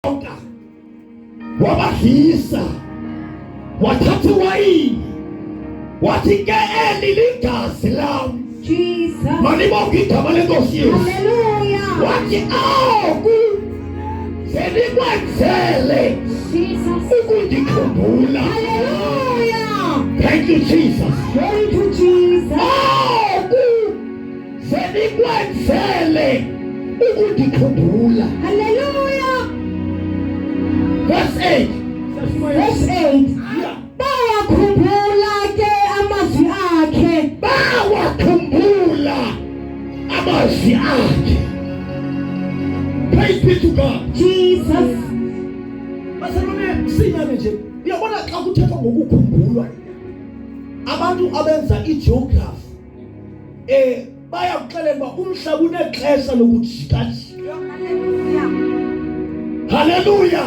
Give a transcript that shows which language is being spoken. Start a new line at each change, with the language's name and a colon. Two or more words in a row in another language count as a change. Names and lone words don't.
Xhosa: wabadlisa wathatha iwayini wathi ke eli ligazi lam
English: Jesus.
Xhosa: malibonke igama lenkosi Yesu
English: Hallelujah.
Xhosa: wathi selikwenzele
English: Jesus.
Xhosa: ukundikhumbula.
English: Hallelujah. Thank you Jesus. Glory to Jesus.
Xhosa: Selikwenzele ukundikhumbula. Hallelujah.
English: Verse 8. Verse 8.
Xhosa: Bawakhumbula ke amazwi akhe. Bawakhumbula amazwi akhe.
English: Praise be to God. Jesus.
Xhosa: Basalone sinyane nje. Uyabona xa kuthethwa ngokukhumbulwa abantu abenza igeography bayakuxelela umhlaba unexesha lokujika-jika.
English: Hallelujah.